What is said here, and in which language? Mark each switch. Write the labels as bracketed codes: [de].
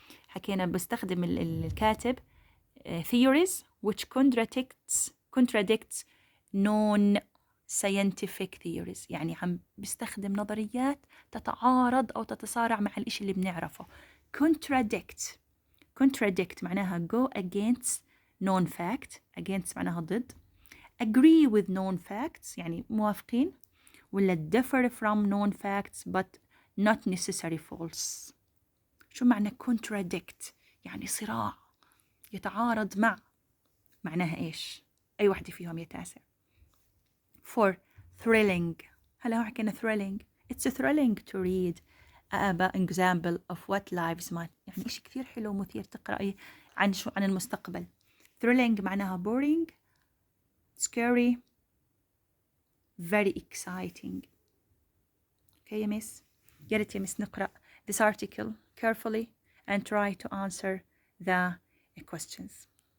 [ar] حكينا بستخدم الكاتب [en] theories which contradicts known scientific theories. [ar] يعني عم بستخدم نظريات تتعارض أو تتصارع مع الإشي اللي بنعرفه. [en] contradict [ar] معناها [en] go against known fact. [ar] against معناها ضد. [en] agree with known facts [ar] يعني موافقين. ولا [en] differ from known facts but not necessarily false. [ar] شو معنى contradict؟ يعني صراع يتعارض مع. معناها إيش؟ أي واحدة فيهم يا تاسع. 4 thrilling. هلا هو حكينا thrilling. [en] It's thrilling to read an example of what lives might. [ar] يعني إشي كثير حلو ومثير تقرأي عن المستقبل. [en] thrilling [ar] معناها [en] boring, scary, very exciting. Okay [ar] يا مس؟ يا ريت يا مس نقرأ [en] this article carefully and try to answer the questions.